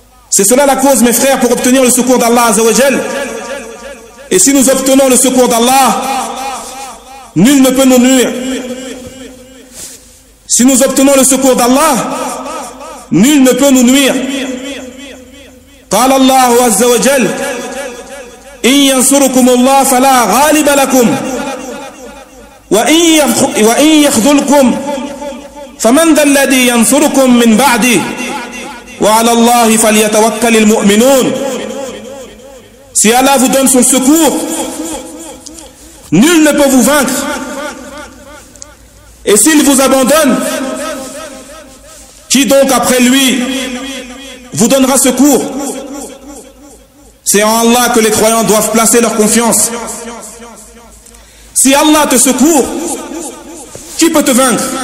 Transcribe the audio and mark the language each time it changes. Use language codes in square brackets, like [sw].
[fr] C'est cela la cause, mes frères, pour obtenir le secours d'Allah, Azzawajal. Et si nous obtenons le secours d'Allah, nul ne peut nous nuire. Si nous obtenons le secours d'Allah, nul ne peut nous nuire. [ar] قال الله عز وجل إن ينصركم الله فلا غالب لكم وإن يخذلكم فمن ذا الذي ينصركم من بعده وعلى الله فليتوكل المؤمنون. [fr] Si Allah vous donne son secours, nul ne peut vous vaincre. Et s'il vous abandonne, qui donc après lui vous donnera secours? C'est en Allah que les croyants doivent placer leur confiance. Si Allah te secourt, qui peut te vaincre?